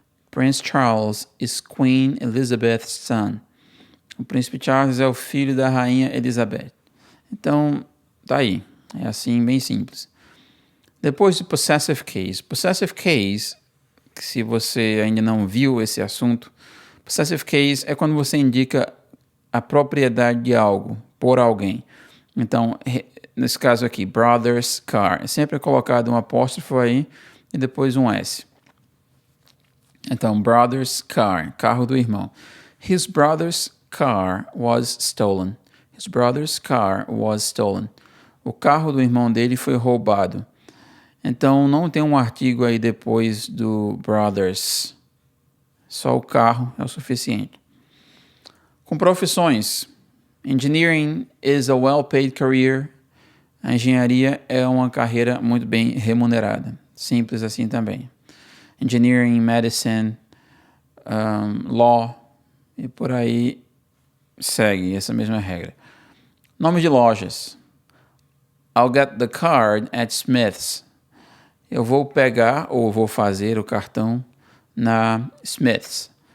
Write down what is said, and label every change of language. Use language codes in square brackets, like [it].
[en] Prince Charles is Queen Elizabeth's son. [pt] O príncipe Charles é o filho da rainha Elizabeth. Então, tá aí. É assim, bem simples. Depois do possessive case. Possessive case, se você ainda não viu esse assunto, possessive case é quando você indica a propriedade de algo por alguém. Então, nesse caso aqui, [en] brother's car. [pt] É sempre colocado um apóstrofo aí e depois um S. Então, [en] brother's car, [pt] carro do irmão. [en] His brother's car was stolen. His brother's car was stolen. [pt] O carro do irmão dele foi roubado. Então, não tem um artigo aí depois do brothers. Só o carro é o suficiente. Com profissões. [en] Engineering is a well-paid career. [pt] A engenharia é uma carreira muito bem remunerada. Simples assim também. [en] Engineering, medicine, law [pt] e por aí segue essa mesma regra. Nome de lojas. [en] I'll get the card at Smith's. [pt] Eu vou pegar ou vou fazer o cartão na Smith's.